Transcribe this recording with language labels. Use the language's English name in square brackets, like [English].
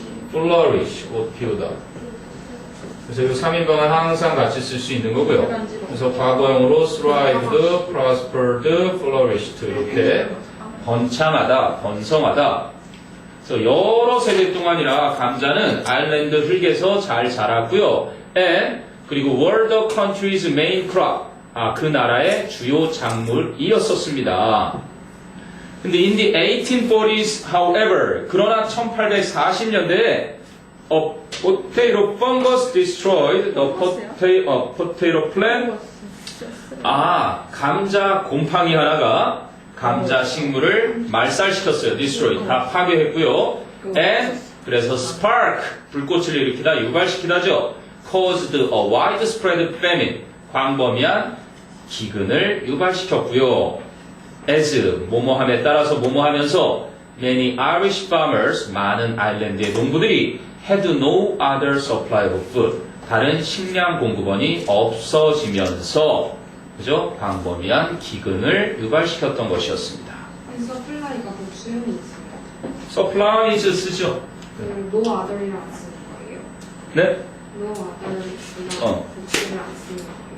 [Korean] flourish, 꽃 피우다. 그래서 이 3인방은 항상 같이 쓸 수 있는 거고요. 그래서 과거형으로 thrived, prospered, flourished 이렇게 번창하다, 번성하다. 그래서 여러 세대 동안이라 감자는 아일랜드 흙에서 잘 자랐고요. [English] and [Korean] 그리고 [English] were the country's main crop. [Korean] 그 나라의 주요 작물이었었습니다. 근데 [English] in the 1840s, however, [Korean] 그러나 1840년대에 [English] a potato fungus destroyed the potato plant. [Korean] 감자 곰팡이 하나가 감자 식물을 말살시켰어요. [English] destroyed. [Korean] 다 파괴했고요. and 그래서 spark, 불꽃을 일으키다, 유발시키다죠. [English] caused a widespread famine. [Korean] 광범위한 기근을 유발시켰고요. [English] as, [Korean] 뭐뭐함에 따라서 뭐뭐하면서 [English] many Irish farmers, [Korean] 많은 아일랜드의 농부들이 [English] had no other supply of food. [Korean] 다른 식량 공급원이 없어지면서 그죠? 광범위한 기근을 유발시켰던 것이었습니다. 서플라이가 복수형이 있어요. supplies 쓰죠? no other이랑 안 쓰는 거예요. 네? no other이랑 복수를 안 쓰는 거예요.